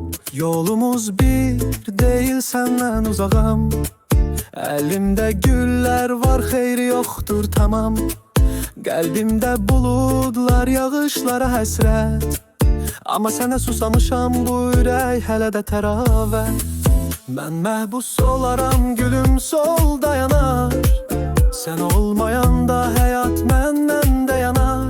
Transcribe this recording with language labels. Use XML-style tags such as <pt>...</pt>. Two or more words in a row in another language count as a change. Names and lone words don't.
<tr>Yolumuz bir değil, senden uzağım. Elimde güller var, xeyri yoktur tamam.</tr> <az>Qəlbimdə buludlar, yağışlara həsrət. Amma sənə susamışam, bu ürək hələ də təravət. Mən məhbus olaram, gülüm sol dayanar. Sən olmayanda həyat məndən də yanar.</az>